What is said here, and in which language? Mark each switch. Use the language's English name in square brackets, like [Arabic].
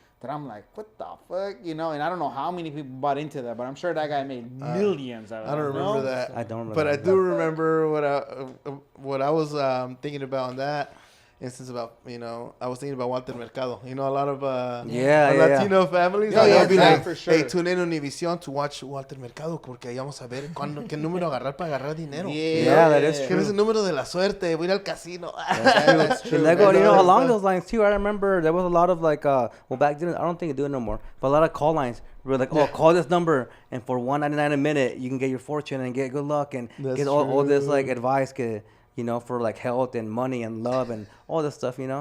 [English] That I'm like, what the fuck, and I don't know how many people bought into that, but I'm sure that guy made millions out of it. I don't remember that. I don't remember. But I do remember what I was thinking about in that instance about, I was thinking about Walter Mercado. A lot of Latino families. Yeah, be like, for sure. hey, tune in Univision to watch Walter Mercado [Spanish] porque ahí vamos a ver qué número agarrar para agarrar dinero. [English] Yeah, that is true. [Spanish] ¿Qué es el número de la suerte? Voy a ir al casino. [English] That's true. Along those lines too, I remember there was a lot of like, back then I don't think they do it no more, but a lot of call lines. We're like, call this number, and for $1.99 a minute, you can get your fortune and get good luck and get all this like advice. For like health and money and love and all this stuff,